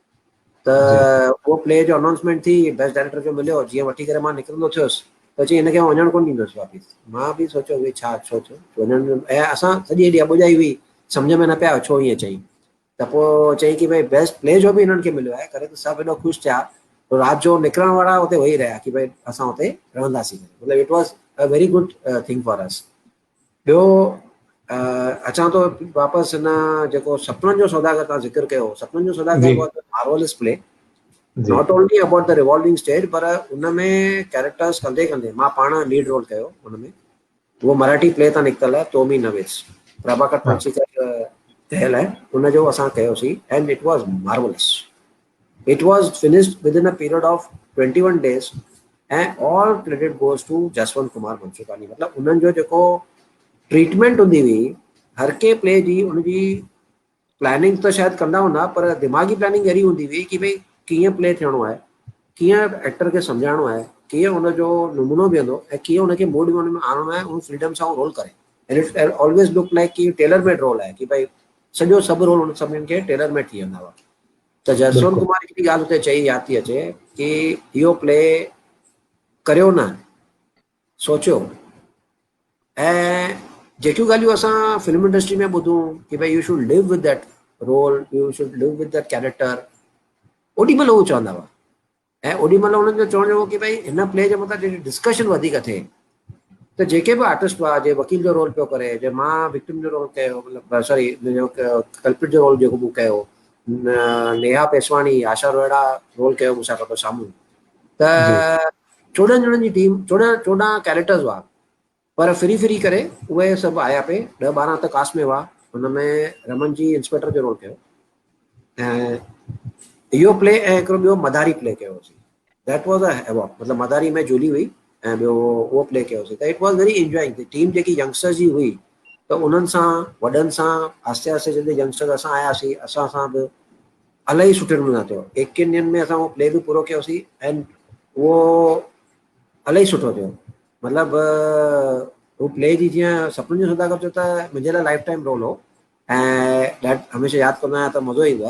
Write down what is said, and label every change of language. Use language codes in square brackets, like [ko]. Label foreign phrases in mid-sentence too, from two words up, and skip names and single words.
[sd] त उहो प्ले जो अनाउंसमेंट थी [en] best director [sd] जो मिलियो जीअं वठी करे मां निकिरंदो थियुसि त चई हिनखे वञणु कोन ॾींदुसि वापसि मां बि सोचियो भई छा छो वञणु ऐं असां सॼी हेॾी अॿुजाई हुई सम्झ में न पिया छो ईअं चई त पोइ चई की भई [en] best play [sd] जो बि हिननि खे मिलियो आहे करे त सभु हेॾो ख़ुशि थिया तो राति जो निकिरण वारा हुते वेही रहिया कि भई असां हुते रहंदासीं। [en] मतिलबु it was a very good thing for us. [sd] ॿियो अचां थो वापसि हिन जेको सपननि जो सौदागर तव्हां ज़िक्र कयो, सपननि जो सौदागर जी [en] was a marvelous play, [sd] जी [en] not only about the revolving stage, [sd] पर उनमें कैरेक्टर्स कंदे कंदे मां पाण [en] lead role [sd] कयो उनमें। उहो मराठी प्ले तां निकितल आहे, तोमी नवेस, प्रभाकर हाँ पणसीकर ठहियल आहे, उनजो असां कयोसीं [en] and it was marvelous. it was finished within a period of 21 days and all credit goes to Jaswant Kumar Mansukhani. [sd] मतिलबु उन्हनि जो जेको ट्रीटमेंट हूंदी हुई हर के प्ले जी, उनजी प्लानिंग त शायदि कंदा हूंदा, पर दिमाग़ी प्लानिंग अहिड़ी हूंदी हुई कि भई कीअं प्ले थियणो आहे, कीअं एक्टर खे सम्झाइणो आहे, कीअं हुनजो नमूनो बीहंदो ऐं कीअं हुनखे मूड में आणणो आहे, उन फ्रीडम सां रोल करे। [en] and it always look like [sd] कि [en] tailor made role [sd] आहे, कि भई सॼो सभु रोल उन सभिनीनि खे [en] tailor made [sd] थी वेंदा हुआ। त जसवंत बिल्कुलु कुमार हिकिड़ी ॻाल्हि हुते चई यादि थी अचे कि इहो प्ले करियो न, सोचियो। ऐं जेकियूं ॻाल्हियूं असां [en] film industry [sd] में ॿुधूं कि भई [en] you should live with that role, you should live with that character, [sd] ओॾी महिल उहो चवंदा हुआ। ऐं ओॾी महिल हुननि जो चवण हो कि भई हिन प्ले जे मथां जेकी डिस्कशन वधीक थिए, त जेके बि आर्टिस्ट हुआ, जे वकील जो रोल पियो करे, जे मां विक्टिम जो रोल कयो, मतिलबु सॉरी कल्पित जो रोल जेको मूं कयो, नेहा पेसवाणी, आशा रोहिड़ा रोल कयो मूंसां गॾु साम्हूं, जी त 14 ॼणनि जी टीम, 14 कैरेक्टर्स हुआ, पर फिरी फिरी करे उहे सभु आया पे, 10-12 त कास्ट में हुआ। हुनमें रमन जी इंस्पेक्टर जो रोल कयो ऐं इहो प्ले, ऐं हिकिड़ो ॿियो मदारी प्ले कयोसीं, [en] that was a havoc, [sd] मतिलबु मदारी में जूली हुई ऐं ॿियो उहो प्ले कयोसीं। [en] त it was very enjoying. [sd] टीम जेकी यंगस्टर्स जी हुई, त उन्हनि सां वॾनि सां आस्ते आस्ते जॾहिं यंगस्टर्स असां आयासीं, असां सां बि इलाही सुठे नमूने थियो। 21 ॾींहंनि में असां उहो प्ले बि पूरो कयोसीं ऐं उहो इलाही सुठो थियो। मतिलबु उहो प्ले जी जीअं सपननि जो सौदागर जो त मुंहिंजे लाइ [en] life time role [sd] हो ऐं हमेशह यादि कंदो आहियां त मज़ो ईंदो आहे।